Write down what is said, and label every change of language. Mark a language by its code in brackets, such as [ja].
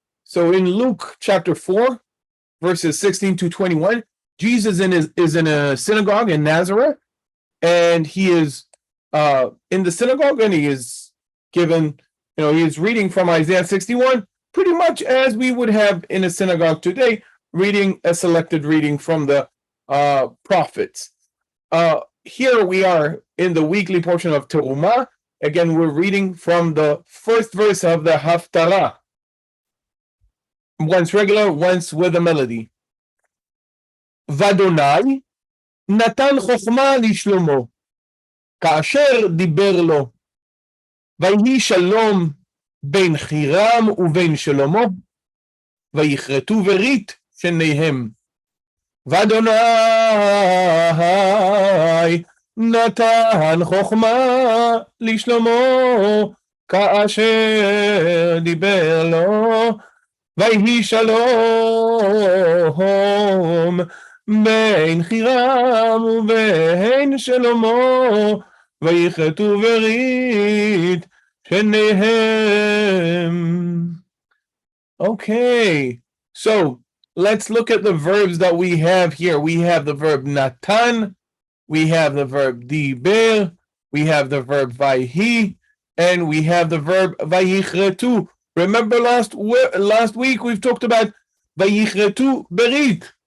[en] So in Luke chapter 4, verses 16 to 21, Jesus is in a synagogue in Nazareth, and he is in the synagogue, and he is given, he is reading from Isaiah 61, pretty much as we would have in a synagogue today, reading a selected reading from the prophets. Here we are in the weekly portion of Terumah. Again, we're reading from the first verse of the Haftarah, once regular, once with a melody. [he] Vadonai natan chokhmah lishlomo, כאשר דיבר לו, ויהי שלום בין חירם ובין שלמה, ויכרתו ברית שניהם. ואדוני נתן חוכמה לשלמה, כאשר דיבר לו, ויהי שלום בין חירם ובין שלמה, ויכרתו ברית שניהם. [en] Okay, so let's look at the verbs that we have here. We have the verb natan, we have the verb diber, we have the verb vayhi, and we have the verb vayichretu. Remember last week we've talked about vayichretu berit.